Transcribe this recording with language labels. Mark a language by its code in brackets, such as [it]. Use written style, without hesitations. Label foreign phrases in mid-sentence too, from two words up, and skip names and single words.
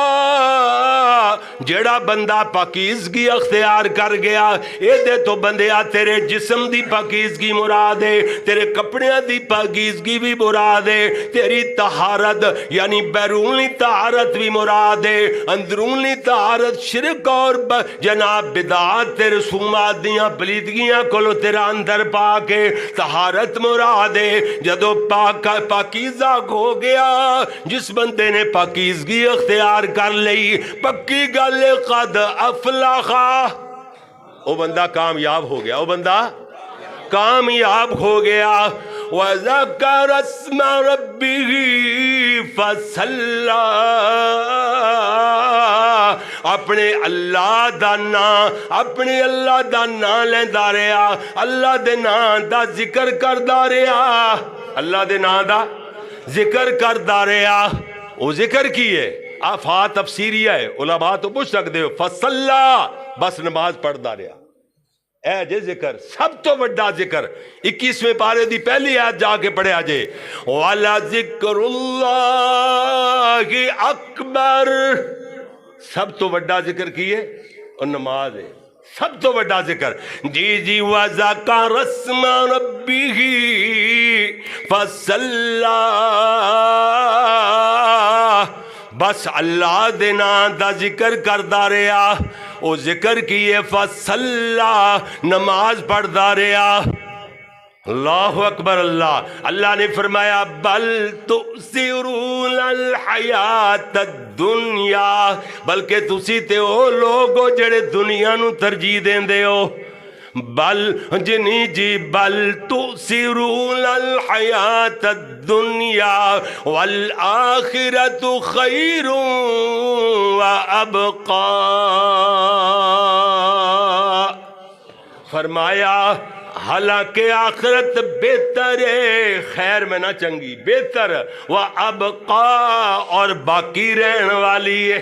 [pa] جڑا بندہ پاکیزگی اختیار کر گیا، اے دے تو بندیا تیرے جسم دی پاکیزگی مراد ہے، تیرے کپڑیاں دی پاکیزگی بھی مراد ہے، تیری طہارت یعنی بیرونی طہارت بھی مراد ہے، اندرونی طہارت شرک اور جناب بدعات تے رسومات دیاں پلیدگیاں کولو تیرا اندر پا کے طہارت مراد ہے۔ جدو پاکیزہ ہو گیا، جس بندے نے پاکیزگی اختیار کر لئی، پکی گل [ar] قد افلحا، [pa] وہ بندہ کامیاب ہو گیا، وہ بندہ کامیاب ہو گیا۔ [ar] وَذَكَرَ اسْمَ رَبِّهِ فَصَلَّى، [pa] اپنے اللہ دا نام، اپنے اللہ دا نام لیندا رہیا، اللہ دے نام دا ذکر کردا رہیا، اللہ دے نام دا ذکر کردا رہیا۔ وہ ذکر کی ہے آفا تفسیریہ ہے، علماء تو پوچھ سکتے ہو، فصلہ بس نماز پڑھدا رہیا، اے جے ذکر سب تو بڑا ذکر 21ویں پارے دی پہلی آیت جا کے پڑھے آجے، [ar] وَعَلَى ذِكْرُ اللَّهِ أَكْبَرُ، [pa] سب تو بڑا ذکر کی ہے اور نماز ہے، سب تو بڑا ذکر۔ جی [ar] وَذَكَرَ اسْمَ رَبِّهِ فَصَلَّى، [pa] بس اللہ دے نام دا ذکر کردا رہیا، او ذکر کیے، فصلہ نماز پڑھدا رہیا۔ اللہ اکبر اللہ نے فرمایا [ar] بل تؤثرون الحیات الدنیا، [pa] بلکہ تسی تے او لوگ ہو جڑے دنیا نو ترجیح دیندے ہو. [ar] بل جنی جی بل تؤثرون الحیات الدنیا والآخرۃ خیر وابقا. [pa] فرمایا حالانکہ آخرت بہتر ہے، خیر میں نہ چنگی، بہتر وابقا اور باقی رہن والی ہے.